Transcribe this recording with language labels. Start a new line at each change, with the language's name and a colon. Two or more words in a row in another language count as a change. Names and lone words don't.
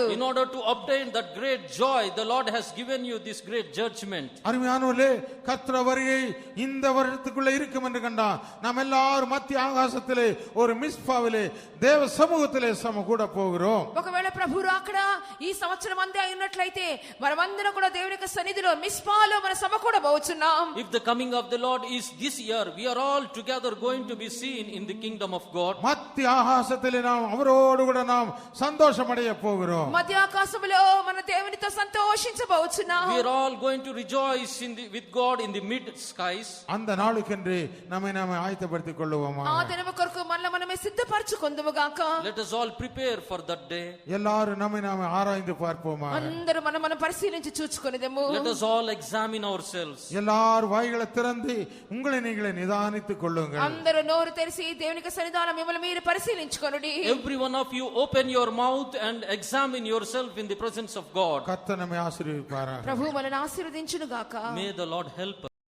English: In order to obtain that great joy, the Lord has given you this great judgment.
Tamil: அருமையானவர்களே, கர்த்தர் வருகை இந்த வருடத்துக்குள்ள இருக்கும் என்று கண்டா நாம் எல்லாரும் மத்திய ஆகாசத்திலே ஒரு மிஸ்பாவிலே தேவ சமூகத்திலே கூட போகிறோம்.
Telugu: ఒకవేళ ప్రభు రాకడ ఈ సంవత్సరం అందే అయినట్లయితే మనమందరం కూడా దేవుని యొక్క సన్నిధిలో మిస్పాలో మన సమకూడబోచున్నాం.
English: If the coming of the Lord is this year, we are all together going to be seen in the kingdom of God.
Tamil: மத்திய ஆகாசத்திலே நாம் அவரோடு கூட நாம் சந்தோஷமடைய போகிறோம்.
Telugu: మధ్య ఆకాశములో మన దేవునితో సంతోషించబోచున్నాం.
English: We are all going to rejoice with God in the mid skies.
Tamil: அந்த நாளுக்கென்று நம்மை நாமே ஆயத்தப்படுத்திக் கொள்ளுவோமா?
Telugu: ఆ దినము కొరకు మనమే సిద్ధపరచుకొందుము గాక.
English: Let us all prepare for that day.
Tamil: எல்லாரும் நம்மை நாமே ஆராய்ந்து பார்ப்போமா?
Telugu: అందరూ మనం పరిశీలించి చూచుకొనిదెము.
English: Let us all examine ourselves.
Tamil: எல்லாரும் வாய்களை திறந்து உங்களை நீங்களே நிதானித்துக் கொள்ளுங்கள்.
Telugu: అందరూ నోరు తెరిచి దేవుని యొక్క సన్నిధానం మిమ్మల్ని మీరు పరిశీలించుకొనుడి.
English: Every one of you open your mouth and examine yourself in the presence of God.
Tamil: கர்த்தர் நம்மை ஆசீர்வதிப்பாராக.
Telugu: ప్రభు మనల్ని ఆశీర్వదించును గాక.
English: May the Lord help